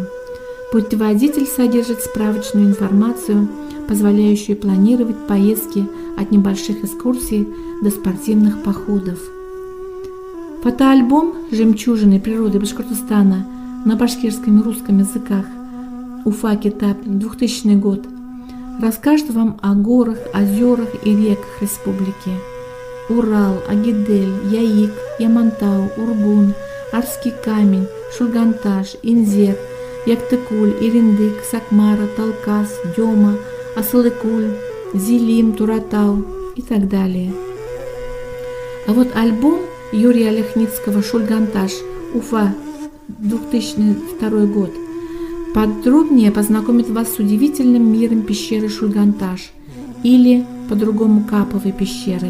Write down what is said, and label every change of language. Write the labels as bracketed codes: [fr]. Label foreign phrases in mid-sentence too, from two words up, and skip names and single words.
[ru] Путеводитель содержит справочную информацию, позволяющую планировать поездки от небольших экскурсий до спортивных походов. Фотоальбом «Жемчужины природы Башкортостана» на башкирском и русском языках Уфа Китаб, 2000 год расскажет вам о горах, озерах и реках республики. Урал, Агидель, Яик, Ямантау, Ургун, Арский камень, Шульганташ, Инзер, Яктыкуль, Ириндык, Сакмара, Талкас, Дема, Асылыкуль, Зилим, Туратау и так далее. А вот альбом Юрия Ляхницкого «Шульганташ», Уфа, 2002 год, подробнее познакомит вас с удивительным миром пещеры Шульганташ или по-другому Каповой пещерой.